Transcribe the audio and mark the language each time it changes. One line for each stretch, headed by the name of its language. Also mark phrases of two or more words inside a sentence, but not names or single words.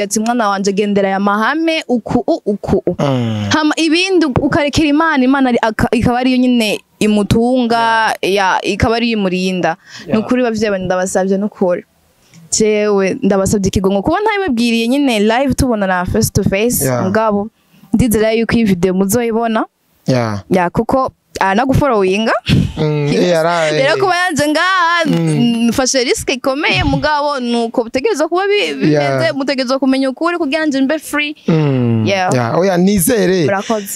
Rundi: ati mwana wanje gendera ya mahame uku hama ibindi ukarekera Imana ikaba ari yo nyine imutunga ikaba ari imurinda nukuri bavye ndabasavye nukuri jewe ndabasavye ikigongo kuba ntayibabwiriye nyine live tubona na
English: face to face
Rundi: mugabo ndizera yuko iyi video muzoyibona kuko anagufollowinga rero kuba yanje ngaha mfashe risk ikomeye mugabo nuko butegerezwa kuba bimeze mutegerezwa kumenya ukuri kugira nje mbe free oya nizere murakoze